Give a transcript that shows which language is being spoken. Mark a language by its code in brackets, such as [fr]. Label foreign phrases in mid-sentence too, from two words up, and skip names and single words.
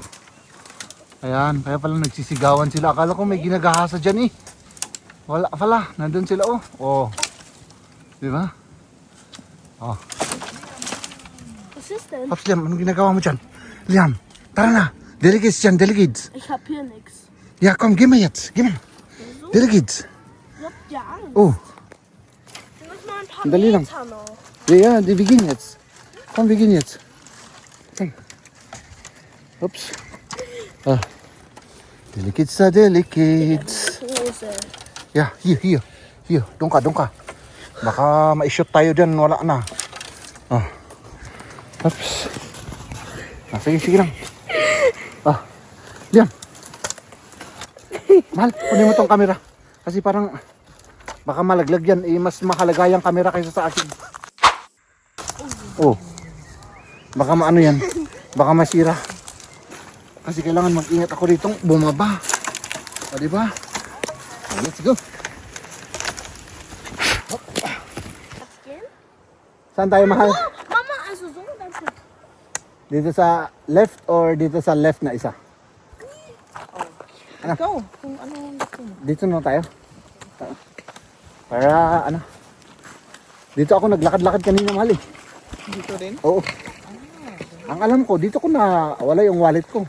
[tl] Ayan, kaya pala nagsisigawan sila. Akala ko may ginagahasa dyan, eh. Wala pala, nandun sila, oh. Oh. Di ba? Oh. Assistant, Paps, Liam, anong ginagawa mo dyan? Liam, tara na. Delegates dyan, delegates. [de] ich hab hier nix. Ja, komm, geh mal jetzt. Geh mal. Delegates. Ich hab ja Angst. Oh, Wir müssen noch ein paar [tl] Dali lang. [de] Meter noch. ja, wir gehen jetzt. Komm, wir gehen jetzt. Komm. Ups. Delegates da, delegates. Hose. Ja, hier. Hier, [tl] doon ka. Baka ma-shoot tayo dyan, wala na. Ups. Sige lang. Liam. Mahal, kunin mo tong camera. Kasi parang baka malaglag yan. Mas mahalaga yung camera kaysa sa akin. Oh. Baka maano yan. Baka masira. Kasi kailangan mag-ingat ako ditong bumaba. Diba? [en] Let's go. [tl] Saan tayo, mahal? Mama, [de] also so dann [tl] Dito sa left or dito sa left na isa? Ikaw, kung ano gusto mo. Dito na tayo. Para ano? Dito ako naglakad-lakad kanina, mahal eh. Dito rin? Oo. Ang alam ko, dito ko na wala yung wallet ko.